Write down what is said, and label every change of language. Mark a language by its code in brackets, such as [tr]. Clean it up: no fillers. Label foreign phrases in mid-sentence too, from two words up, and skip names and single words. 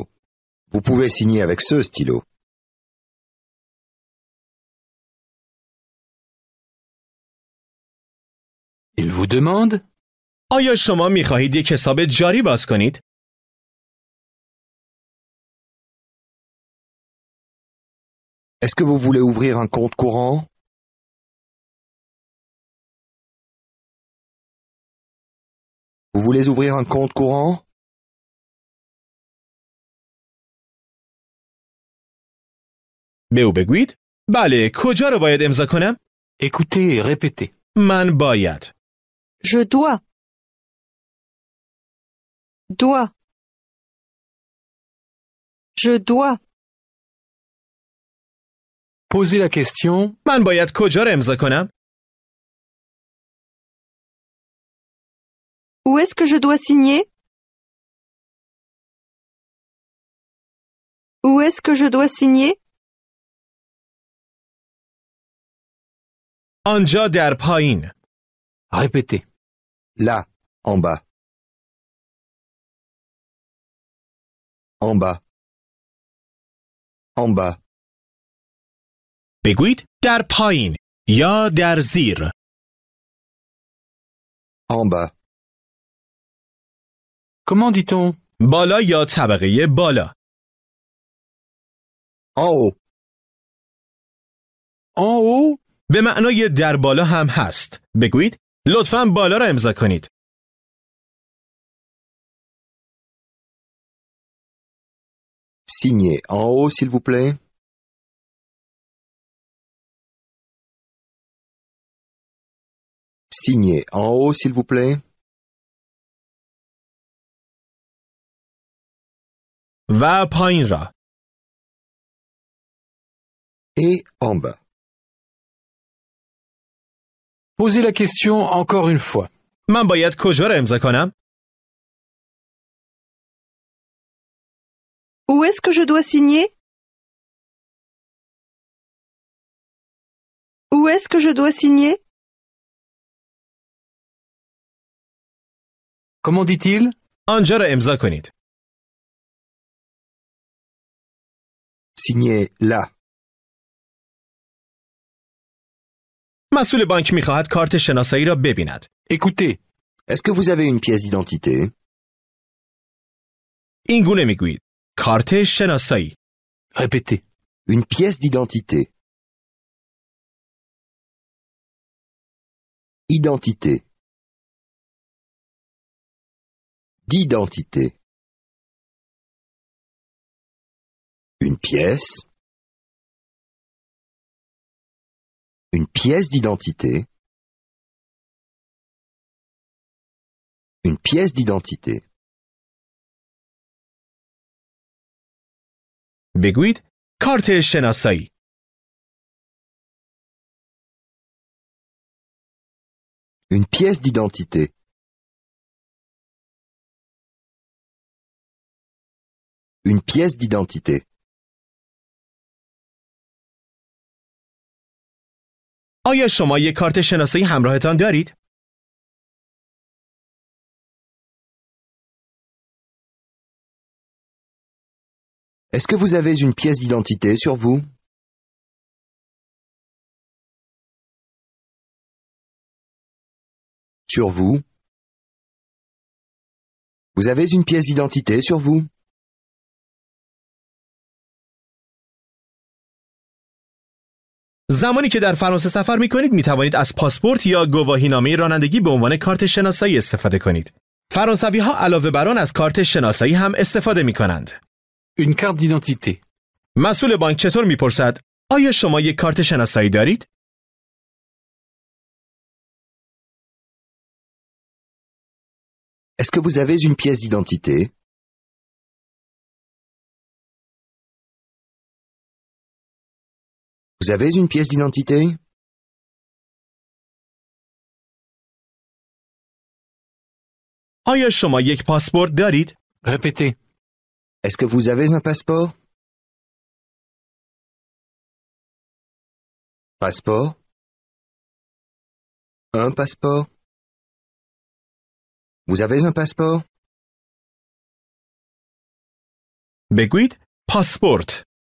[fr] Vous pouvez signer avec ce stylo. Il vous demande. [fa] آیا شما می خواهید یک حساب جاری باز کنید؟ [fr] Est-ce que vous voulez ouvrir un compte courant? Vous voulez ouvrir un compte courant? [fa] به او بگویید بله، کجا رو باید امضا کنم؟ [fr] Écoutez et répétez. [fa] من باید. [fr] Je dois. Dois. Je dois. Posez la question. [fa] من باید کجا رو امضا کنم؟ [fr] Où est-ce que je dois signer? Où est-ce que je dois signer? [fa] آنجا در پایین. [fr] Répétez. Là, en bas. En bas. En bas. [fa] بگویید در پایین یا در زیر. [fr] En bas. Comment dit-on? [fa] بالا یا طبقه بالا. [fr] En haut. En haut? [fa] به معنای در بالا هم هست. بگویید لطفاً بالا را امضا کنید. [fr] Signez en haut, s'il vous plaît. Signez en haut, s'il vous plaît. [fa] و پایین را. [fr] Et en bas. Posez la question encore une fois. [fa] من باید کجا را امضا کنم؟ [fr] Où est-ce que je dois signer? Où est-ce que je dois signer? Comment dit-il? [fa] آنجا را امضا کنید. [fr] Signez là. [fa] مسئول بانک می‌خواهد کارت شناسایی را ببیند. [fr] Écoutez. Est-ce que vous avez une pièce d'identité? [fa] این گونه می‌گویید. کارت شناسایی. [fr] Répétez. Une pièce d'identité. Identité. D'identité. Une pièce. Une pièce d'identité. Une pièce d'identité. [fa] بگویید کارت شناسایی. [fr] Une pièce d'identité. Une pièce d'identité. [fa] آیا شما یک کارت شناسایی همراهتان دارید؟ [fr] Est-ce que vous avez une pièce d'identité sur vous? Sur vous? Vous avez une pièce d'identité sur vous? [fa] زمانی که در فرانسه سفر می کنید می توانید از پاسپورت یا گواهینامه رانندگی به عنوان کارت شناسایی استفاده کنید. فرانسوی ها علاوه بر آن از کارت شناسایی هم استفاده می کنند. [fr] Une carte d'identité. [fa] مسئول بانک چطور می پرسد؟ آیا شما یک کارت شناسایی دارید؟ [fr] Est-ce que vous avez une pièce d'identité? Vous avez une pièce d'identité? [fa] آیا شما یک پاسپورت دارید؟ [fr] Répétez. Est-ce que vous avez un passeport? Passeport? Un passeport? Vous avez un passeport? [fa] بگویید پاسپورت.